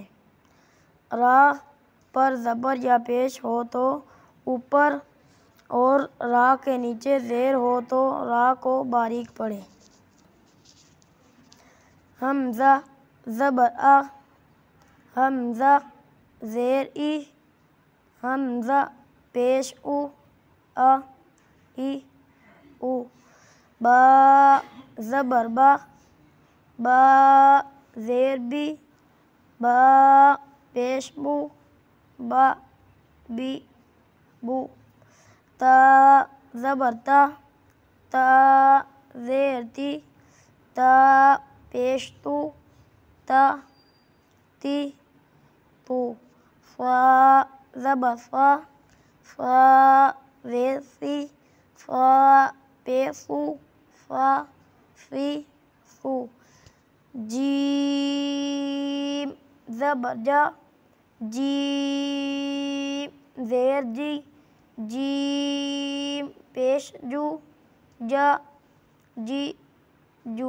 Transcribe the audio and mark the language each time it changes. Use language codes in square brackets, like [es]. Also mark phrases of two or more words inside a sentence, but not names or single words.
[ur] را پر زبر یا پیش ہو تو اوپر اور را کے نیچے زیر ہو تو را کو باریک پڑھیں۔ حمزہ زبر آ، حمزہ زیر ای، حمزہ پیش او، آ ای او۔ با زبر با، با زیر بی، با پیش بو، با بی بو۔ تا زبر تا، تا زیر تی، تا پیش تو، تا تی تو۔ فا زبر فا، فا زیر سی، فا پیش فو، فا فی فو۔ جیم زبر جا، جیم زیر جی، جیم پیش جو، جا جی جو۔